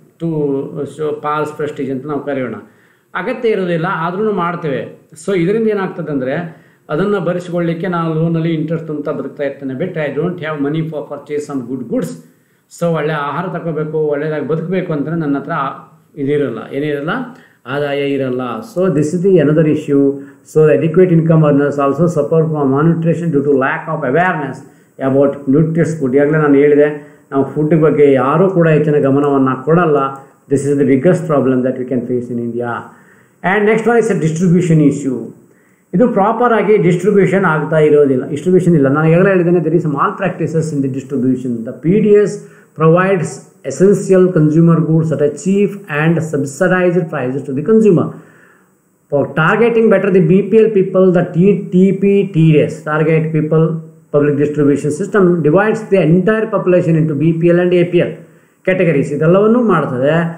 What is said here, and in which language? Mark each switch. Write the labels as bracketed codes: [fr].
[kn] To falls Prestige ಅಂತ ನಾವು ಕರೆಯೋಣ. ಅಗತ್ಯ ಇರೋದಿಲ್ಲ, ಆದ್ರೂ ಮಾಡ್ತೇವೆ. ಸೊ ಇದರಿಂದ ಏನಾಗ್ತದೆ ಅಂದರೆ ಅದನ್ನು ಭರಿಸಿಕೊಳ್ಳಿಕ್ಕೆ ನಾನು ಲೋನಲ್ಲಿ ಇಂಟ್ರೆಸ್ಟ್ ಅಂತ ಬದುಕ್ತಾ ಇರ್ತೇನೆ ಬಿಟ್ಟರೆ [en] I don't have money for purchase some goods. [kn] So ಒಳ್ಳೆಯ ಆಹಾರ ತಗೋಬೇಕು, ಒಳ್ಳೆಯದಾಗಿ ಬದುಕಬೇಕು ಅಂದರೆ ನನ್ನ ಹತ್ರ ಏನಿರಲ್ಲ, ಆದಾಯ ಇರಲ್ಲ. [en] So this is the another issue. So adequate income earners also suffer from malnutrition due to lack of awareness about nutritious food. [kn] ಈಗಾಗಲೇ ನಾನು ಹೇಳಿದೆ, ನಾವು ಫುಡ್ ಬಗ್ಗೆ ಯಾರೂ ಕೂಡ ಹೆಚ್ಚಿನ ಗಮನವನ್ನು ಕೊಡಲ್ಲ. [en] This is the biggest problem that we can face in India. And next one is a distribution issue. [kn] ಇದು ಪ್ರಾಪರ್ ಆಗಿ ಡಿಸ್ಟ್ರಿಬ್ಯೂಷನ್ ಆಗ್ತಾ ಇರೋದಿಲ್ಲ, ಡಿಸ್ಟ್ರಿಬ್ಯೂಷನ್ ಇಲ್ಲ. ನಾನು ಈಗಾಗಲೇ ಹೇಳಿದ್ದೇನೆ, [en] There is malpractices in the distribution. The PDS provides essential consumer goods at a cheap and subsidized prices to the consumer. For targeting better the BPL people, the TPTDS, Target People Public Distribution System, divides the entire population into BPL and APL categories. [kn] ಇದೆಲ್ಲವನ್ನೂ ಮಾಡ್ತದೆ.